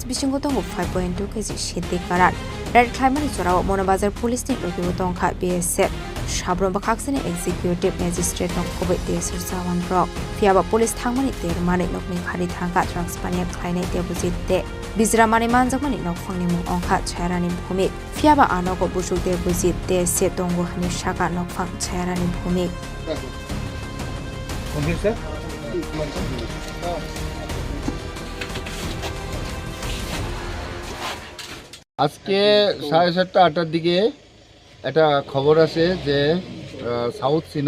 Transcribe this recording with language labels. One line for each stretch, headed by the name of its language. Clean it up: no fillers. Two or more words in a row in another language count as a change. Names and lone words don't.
Kok Borok: bisingotongo 5.2 kg shiti karan red Klaimani chorao Monobazar police ni lokibotongkha BSF Shabron Bakaksani
English: executive magistrate
Kok Borok: nokkobe desir sawan rock fiaba police thangmani termani nokni khari thangka drugs pania khaine deposit de Bizramani manjakmani nokfangni mung ongkha chairani bhumi fiaba anogo busuk deposit de se tongo hani shaka nokfang chairani bhumi
Bangla: আজকে 7:30 8টার দিকে একটা খবর আছে যে সাউথ